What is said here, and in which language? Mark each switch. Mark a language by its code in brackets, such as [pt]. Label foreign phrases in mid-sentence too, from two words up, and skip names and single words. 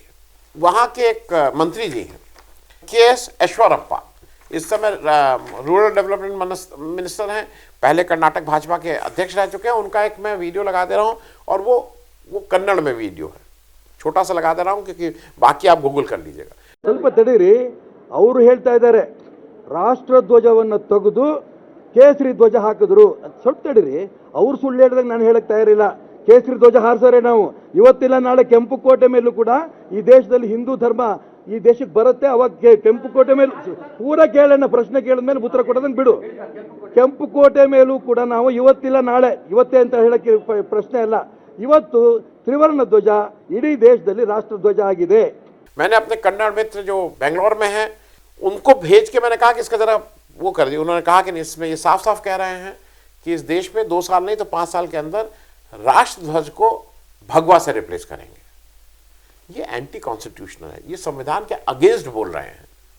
[hi] वहां के एक मंत्री जी हैं, के.एस. ईश्वरप्पा, इस समय [en] rural development minister [hi] हैं, पहले कर्नाटक भाजपा के अध्यक्ष रह चुके हैं। उनका एक मैं वीडियो लगा दे रहा हूं, और वो कन्नड़ में वीडियो है, छोटा सा लगा दे रहा हूं क्योंकि बाकी आप गूगल कर लीजिएगा। [kn] ಸ್ವಲ್ಪ ತಡೀರಿ, ಅವರು ಹೇಳ್ತಾ ಇದ್ದಾರೆ ರಾಷ್ಟ್ರ ಧ್ವಜವನ್ನು ತೆಗೆದು ಕೇಸರಿ ಧ್ವಜ ಹಾಕಿದ್ರು. ಸ್ವಲ್ಪ ತಡೀರಿ, ಅವ್ರು ಸುಳ್ಳು ಹೇಳಿದಾಗ ನಾನು ಹೇಳಕ್ ತಯಾರಿಲ್ಲ. ಕೇಸರಿ ಧ್ವಜ ಹಾರಿಸೋರೆ ನಾವು. ಇವತ್ತಿಲ್ಲ ನಾಳೆ ಕೆಂಪು ಕೋಟೆ ಮೇಲೂ ಕೂಡ ಈ ದೇಶದಲ್ಲಿ ಹಿಂದೂ ಧರ್ಮ ಈ ದೇಶಕ್ಕೆ ಬರುತ್ತೆ. ಅವಾಗ ಕೆಂಪು ಕೋಟೆ ಮೇಲೆ ಪೂರ ಕೇಳೋಣ, ಪ್ರಶ್ನೆ ಕೇಳಿದ ಮೇಲೆ ಉತ್ತರ ಕೊಡೋದನ್ನ ಬಿಡು. ಕೆಂಪು ಕೋಟೆ ಮೇಲೂ ಕೂಡ ನಾವು ಇವತ್ತಿಲ್ಲ ನಾಳೆ, ಇವತ್ತೇ ಅಂತ ಹೇಳಕ್ಕೆ ಪ್ರಶ್ನೆ ಅಲ್ಲ, ಇವತ್ತು ತ್ರಿವರ್ಣ ಧ್ವಜ ಇಡೀ ದೇಶದಲ್ಲಿ ರಾಷ್ಟ್ರ ಧ್ವಜ ಆಗಿದೆ. [hi] मैंने अपने कन्नड़ मित्र जो बेंगलोर में हैं उनको भेज के मैंने कहा कि इसका जरा वो कर दिया। उन्होंने कहा कि इसमें ये साफ साफ कह रहे हैं कि इस देश में 2 साल नहीं तो 5 साल के अंदर राष्ट्र ध्वज को भगवा से रिप्लेस करेंगे। ये [en] anti constitutional [hi] है, ये संविधान के अगेंस्ट बोल रहे हैं।